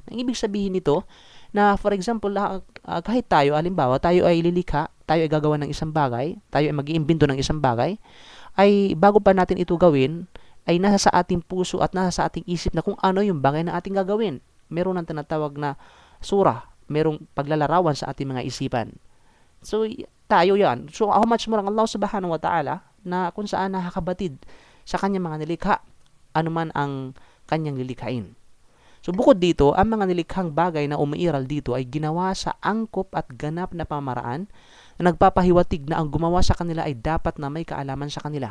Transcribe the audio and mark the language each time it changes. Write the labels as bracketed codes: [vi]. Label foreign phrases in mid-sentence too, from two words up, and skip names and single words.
[tl] Ang ibig sabihin nito, na [en] for example, [tl] kahit tayo, alimbawa, tayo ay lilikha, tayo ay gagawa ng isang bagay, tayo ay mag-iimbento ng isang bagay, ay bago pa natin ito gawin, ay nasa sa ating puso at nasa sa ating isip na kung ano yung bagay na ating gagawin. Meron ng tinatawag na surah, merong paglalarawan sa ating mga isipan. So, tayo yan. So, [en] how much more [tl] ang Allah [ar] سبحانه وتعالى [tl] na kung saan nakakabatid sa kanyang mga nilikha, anuman ang kanyang lilikhain. So, bukod dito, ang mga nilikhang bagay na umiiral dito ay ginawa sa angkop at ganap na pamaraan na nagpapahiwatig na ang gumawa sa kanila ay dapat na may kaalaman sa kanila.